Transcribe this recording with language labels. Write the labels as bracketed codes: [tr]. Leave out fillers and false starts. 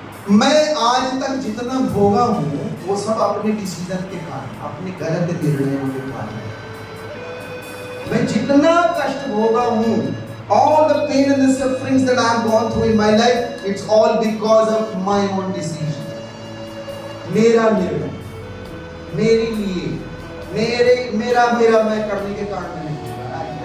[hi] मैं आज तक जितना भोगा हूं वो सब अपने डिसीजन के कारण, अपने गलत निर्णयों के कारण। मैं जितना कष्ट भोगा हूं, [en] all the pain and the sufferings that I have gone through in my life, it's all because of my own decision. [hi] मेरा निर्णय, मेरे लिए, मेरा मैं करने के कारण नहीं होगा।